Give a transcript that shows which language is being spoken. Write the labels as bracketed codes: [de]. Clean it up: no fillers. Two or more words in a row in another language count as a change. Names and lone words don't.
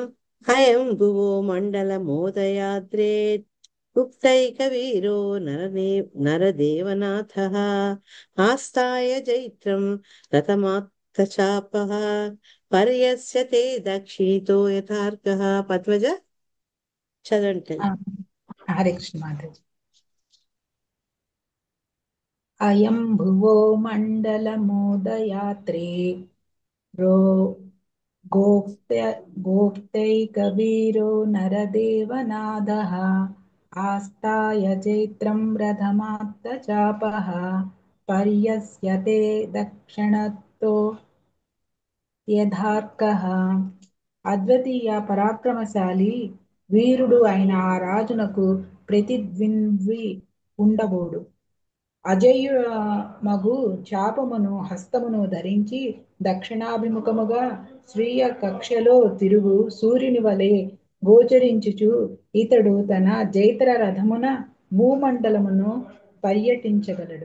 [sa] అయం భువో మండల మోదయాద్రే గుప్తైక వీరో నరదేవనాథ ఆస్థాయ జైత్రం రథమాత్తచాప పర్యస్యతే దక్షిణితో యథార్క. [te] పద్మజ చదవండి. [sa] హరే కృష్ణ మాతాజీ. అయం భువో మండలమోదయాత్రే गोप्तैकवीरो नरदेवनादः आस्ताय चैत्रं रथमात्तचापः पर्यस्यते दक्षिणतो యథార్కః. [te] అద్వితీయ పరాక్రమశాలి వీరుడు అయిన ఆ రాజునకు ప్రతిద్వంద్వి ఉండబోడు. అజేయుమగు చాపమును హస్తమును ధరించి దక్షిణాభిముఖముగా స్వీయ కక్షలో తిరుగు సూర్యుని వలె గోచరించుచు ఇతడు తన జైత్ర రథమున భూమండలమును పర్యటించగలడు.